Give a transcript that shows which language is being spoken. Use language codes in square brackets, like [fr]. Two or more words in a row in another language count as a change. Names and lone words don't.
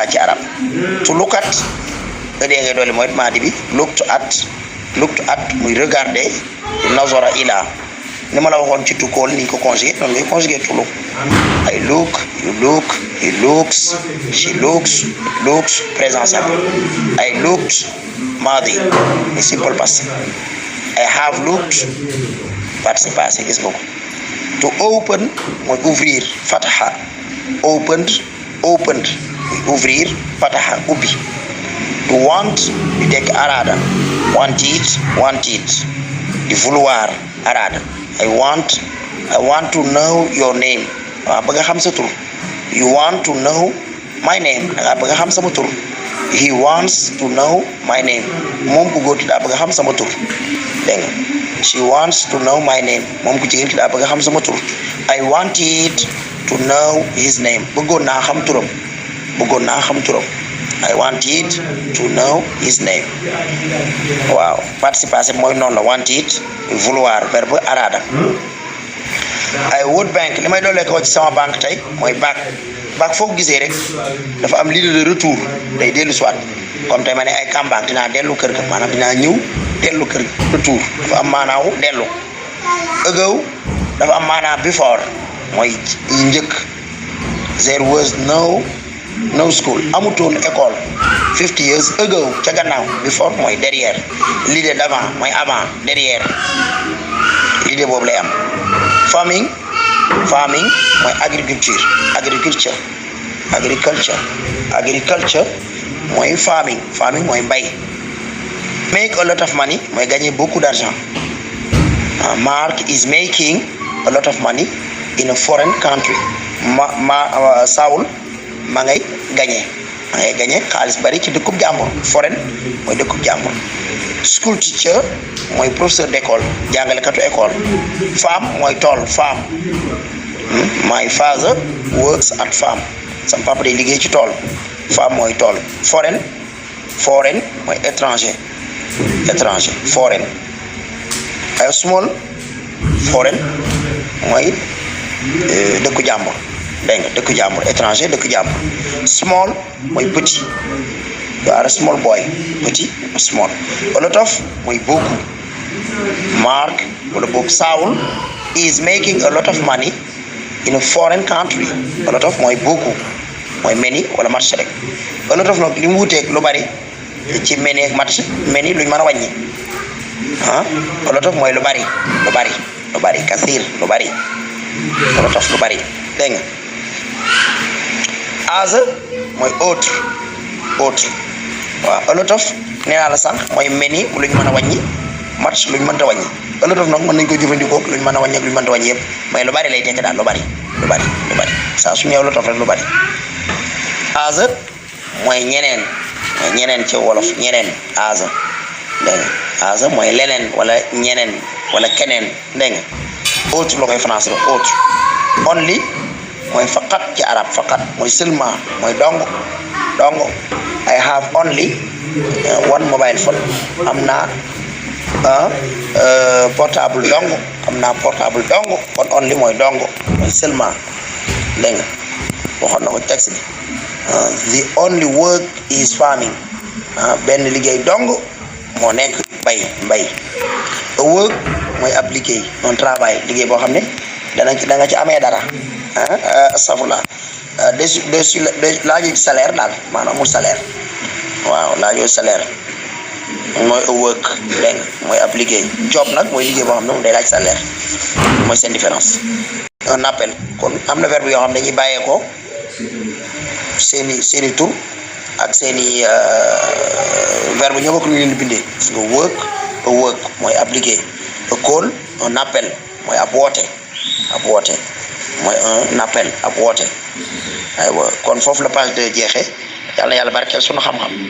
[wo] ci arab [en] to look at [wo] ëdee ngay dolli mooy maadi bi [en] looked at [wo] muy regarder [ar] nazara ila [wo] ni ma la waxoon ci [en] to call [wo] ni ko conjugué noonu ngay conjugué [en] to look I look you look he looks she looks it looks [fr] présent simple [en] I looked maadi muy simple past I have looked [fr] participe passé [wo] gis nga ko [en] to open [fr] mooy ouvrir [en] fataha opened [wo] muy ouvrir fataha ubbi [en] to want [wo] di tekk araada [en] wanted [wo] di vouloir araada [en] I want to know your name [wo] waaw bëgg nga xam sa tur [en] you want to know my name [wo] dangaa bëgg nga xam sama tur [en] he wants to know my name [wo] moom ku góor ki daa bëgg nga xam sama tur dégg nga [en] she wants to know my name [wo] moom ku jigéen ki daa bëgg nga xam sama tur [en] I wanted to know his name [wo] bëggoon naa xam turam [en] I wanted to know his name [wo] waaw [fr] participe passé [wo] mooy noonu la wanted vouloir verbe araada [en] I would bank [wo] li may doolee ko ci sama banque tey mooy back foo gisee rek dafa am [fr] ligne de retour [wo] day dellu soit comme tey ma ne ay kambang dinaa dellu kër ga maanaam dinaa ñëw dellu kër ga retour dafa am maanaawu dellu ago dafa am maanaa before mooy njëkk [en] there was no school [wo] amutoon école [en] 50 years ago [wo] ca gannaaw before mooy derrière [fr] l'idée d'avant [wo] mooy avant [fr] derrière l'idée [wo] boobu lay am farming mooy agriculture mooy farming mooy mbay [en] make a lot of money [wo] mooy [fr] gagner beaucoup d'argent [en] Mark is making a lot of money in a foreign country [wo] Saul ma [fr] ngay gagner [wo] xaalis bari ci dëkkub jàmbur foreign mooy dëkkub jàmbur school teacher mooy [fr] professeur d'école [wo] jàngalekatu école farm mooy tool farm [en] my father works at farm [wo] sama papa day liggéey ci tool farm mooy tool foreign mooy étranger foreign ay small foreign mooy dëkku jàmbur dégg nga dëkku jàmbur étranger dëkku jàmbur small mooy petit [en] you are a small boy [wo] petit small [en] a lot of [wo] mooy beaucoup Mark wala boog Saul [en] is making a lot of money in a foreign country a lot of [wo] mooy beaucoup mooy many wala match rek [en] a lot of [wo] nag li mu wuteeg lu bari ci many ak match many luñ mën a wàññi [en] a lot of [wo] mooy lu bari kasir lu bari [en] a lot of [wo] lu bari dégg nga as mooy autre waaw [en] a lot of [wo] nee naa la sànq mooy many luñ mën a wàññi match luñ mënta wàññi [en] a lot of [wo] nag mën nañ ko jëfandikoo luñ mën a wàññi ak luñ mënta wàññi yëpp mais lu bari lay tekk daal lu bari saa su ñëw [en] a lot of [wo] rek lu bari as mooy ñeneen ci wolof ñeneen as dégg nga as mooy leneen wala ñeneen wala keneen dégg nga [fr] autre la koy français autre. [wo] Only mooy faqat ci arab faqat mooy seulement mooy dong. [en] I have only one mobile phone. [wo] am naa portable dong. Portable dong kon only mooy dong mooy seulement dégg nga waxoon na ko texte bi. [en] The only work is farming. [wo] benn liggéey dong moo nekk mbay. A work mooy ab liggéey [fr] un travail [wo] liggéey boo xam ne da nga ci amee dara astafurlah laajoo salaire daal maanaam amul salaire waaw laajoo salaire mooy [en] a work [wo] dégg nga mooy ab liggéey. Job nag mooy liggéey boo xam ne moom day laaj salaire mooy seen différence. [fr] Un appel [wo] kon am na verbe yoo xam ne dañuy bàyyeekoo seeni tur ak seeni verbe ñoo bokk lu leen bindee gis nga work [en] a work [wo] mooy ab liggéey. [en] A call [fr] un appel [wo] mooy ab woote mooy [fr] un appel [wo] ab woote aywa kon foofu la page 2 jeexee yàlla barkeel sunu xam-xam.